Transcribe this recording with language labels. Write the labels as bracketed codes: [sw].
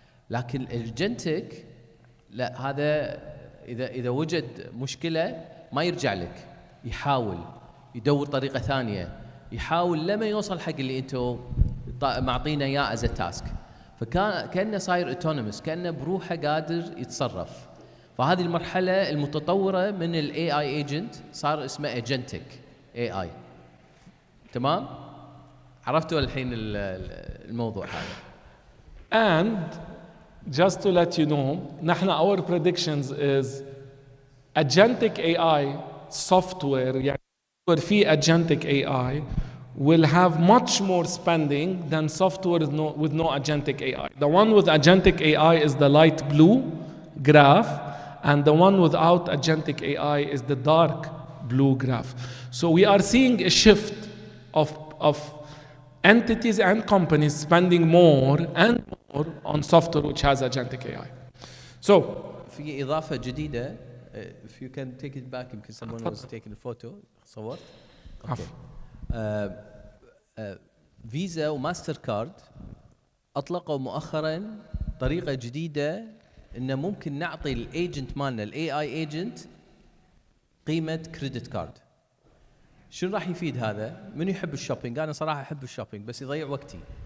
[ar] لكن الجنتك لا، هذا اذا وجد مشكله ما يرجع لك، يحاول يدور طريقه ثانيه، يحاول لما يوصل حق اللي انتم معطينه اياه از تاسك، فكانه صاير اوتونوموس، كانه بروحه قادر يتصرف. فهذه المرحله المتطوره من الاي اي ايجنت صار اسمه اجنتك اي اي. تمام؟ عرفتوا الحين الموضوع هذا. [en] And just to let you know, [ar] نحن [en] our predictions is agentic AI software, [ar] يعني في [en] agentic AI will have much more spending than software with no agentic AI. The one with agentic AI is the light blue graph, and the one without agentic AI is the dark blue graph. So we are seeing a shift of entities and companies spending more and more on software which has agentic AI. So, [ar] في إضافة جديدة. [en] If you can take it back, because someone was taking a photo. [ar] صورت. فيزا وماستر كارد أطلقوا مؤخرا طريقة جديدة إنه ممكن نعطي الايجنت مالنا الاي اي ايجنت قيمة كريدت كارد. شنو راح يفيد هذا؟ من يحب الشوبينج؟ أنا صراحة أحب الشوبينج بس يضيع وقتي.